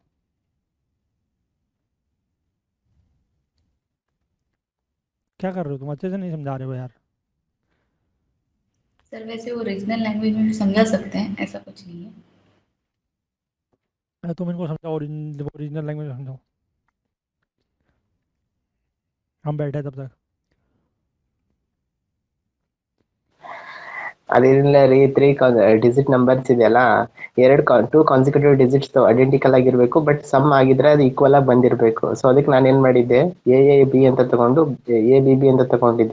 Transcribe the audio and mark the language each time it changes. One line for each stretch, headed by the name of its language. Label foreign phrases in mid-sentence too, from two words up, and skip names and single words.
Hindi: क्या कर रहे हो तुम, अच्छे से नहीं समझा रहे हो यार। सर वैसे
English: original language
Hindi: में भी समझा सकते हैं, ऐसा कुछ नहीं है। तुम इनको समझाओ,
English: original language
Hindi: में समझाओ। हम बैठे हैं तब तक।
Kannada: ಅದೇನಿಲ್ಲ ರೀ, 3
English: digit numbers
Kannada: ಇದೆಯಲ್ಲ,
English: two consecutive digits identical
Kannada: ಆಗಿರ್ಬೇಕು,
English: but sum
Kannada: ಆಗಿದ್ರೆ ಅದು ಈಕ್ವಲ್ ಆಗಿ ಬಂದಿರಬೇಕು. ಸೊ ಅದಕ್ಕೆ ನಾನು ಏನ್ ಮಾಡಿದ್ದೆ, ಎ ಬಿ ಅಂತ ತಗೊಂಡು ಎ ಬಿ ಅಂತ ತಗೊಂಡಿದ್ದೆ.